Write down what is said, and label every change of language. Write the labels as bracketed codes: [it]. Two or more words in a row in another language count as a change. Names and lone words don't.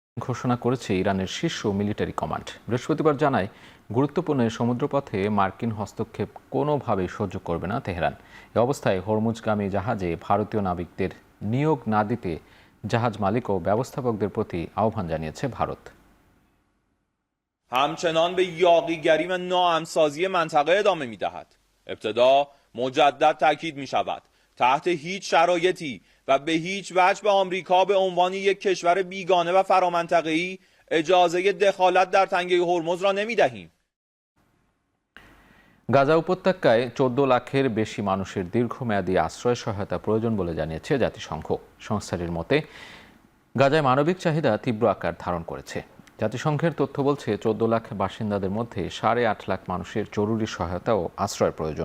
[bn] ঘোষণা করেছে ইরানের শীর্ষ মিলিটারি কমান্ড। বৃহস্পতিবার জানায়, গুরুত্বপূর্ণ সমুদ্রপথে মার্কিন হস্তক্ষেপ কোনোভাবেই সহ্য করবে না তেহরান। এ অবস্থায় হরমুজগামী জাহাজে ভারতীয় নাবিকদের নিয়োগ না দিতে জাহাজ মালিক ও ব্যবস্থাপকদের প্রতি আহ্বান জানিয়েছে ভারত। [fa] همچنان به یاغیگری و ناهمسازی منطقه ادامه می‌دهد. ابتدا مجدد تاکید می‌شود تحت هیچ شرایطی و به هیچ وجه به آمریکا به عنوان یک کشور بیگانه و فرامنطقه‌ای اجازه دخالت در تنگه هرمز را نمی‌دهیم. [bn] গাজা উপত্যকায় 14 লাখের বেশি মানুষের দীর্ঘমেয়াদী আশ্রয় সহায়তা প্রয়োজন বলে জানিয়েছে জাতিসংঘ। সংস্থাটির মতে গাজায় মানবিক চাহিদা তীব্র আকার ধারণ করেছে। জাতিসংঘের তথ্য বলছে 14 লাখ বাসিন্দাদের মধ্যে 8.5 লাখ মানুষের জরুরি সহায়তা ও আশ্রয় প্রয়োজন।